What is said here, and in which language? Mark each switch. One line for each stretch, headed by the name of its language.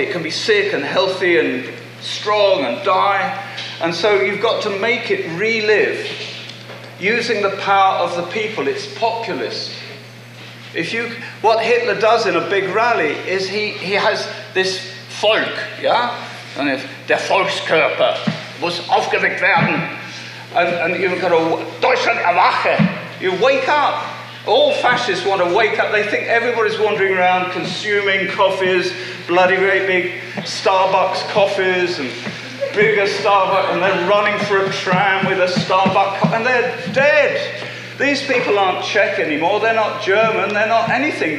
English: It can be sick and healthy and strong and die, and so you've got to make it relive using the power of the people. It's populist. What Hitler does in a big rally is he has this Volk, yeah?
German: And if der Volkskörper muss aufgeweckt werden, and you've got to Deutschland erwache.
English: You wake up. All fascists want to wake up. They think everybody's wandering around consuming coffees, bloody great big Starbucks coffees and bigger Starbucks, and they're running for a tram with a Starbucks, and they're dead. These people aren't Czech anymore, they're not German, they're not anything.